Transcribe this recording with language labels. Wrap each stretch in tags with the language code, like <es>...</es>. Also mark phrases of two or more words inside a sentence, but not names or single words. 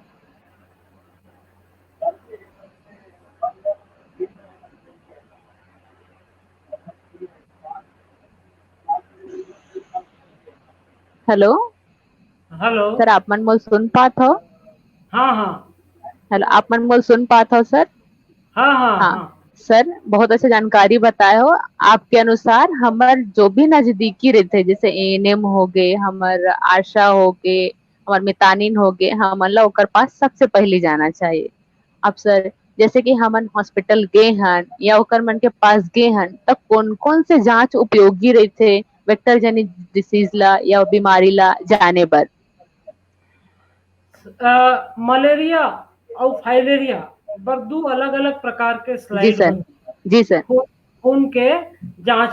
<hne>हेलो हेलो सर, आप मन मोल सुन पात हो? हाँ हाँ हेलो, आप मन मोल सुन पात हो सर? हाँ हाँ हाँ हाँ सर, बहुत अच्छी जानकारी बताए हो। आपके अनुसार हमार जो भी नजदीकी रहते, जैसे एएनएम हो गए, हमार आशा हो गए, हमार मितानिन हो गए, हमन ला ओकर पास सबसे पहले जाना चाहिए। अब सर, जैसे कि हमन हॉस्पिटल गए हन या ओकर मन के पास गए हन, तब कौन कौन से जांच उपयोगी रहते वेक्टर जनित डिसीज ला या बीमारी ला जाने बर? मलेरिया और फाइलेरिया बर दो अलग अलग प्रकार के जी स्लाइड सर। बनते। जी सर। खून के जांच</hne>